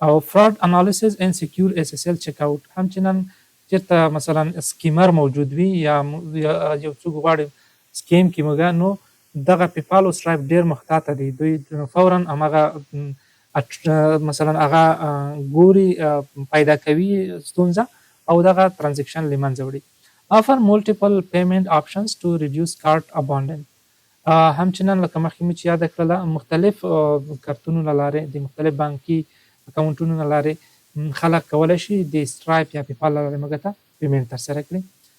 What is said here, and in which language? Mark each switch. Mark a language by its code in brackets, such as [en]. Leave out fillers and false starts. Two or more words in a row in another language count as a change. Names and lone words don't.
[ps] او [en] fraud analysis and secure SSL check out, [ps] همچنان چېرته مثلا سکیمر موجود وي یا یو څوک غواړي سکیم کې موږ نو دغه پیپال او سټرایپ ډېر محتاطه دي. دوی فورا همغه مثلا هغه ګوري پیدا کوي ستونزه او دغه ترانزیکشن له منځه وړي. [en] offer multiple payment options to reduce cart abandon. [ps] همچنان لکه مخکې مې چې یاده کړله مختلف کارتونو له لارې د مختلف بانکي اکاونټونو له لارې خلک کولی شي د سټرایپ یا پیپال له لارې موږ ته پیمنټ ترسره کړي.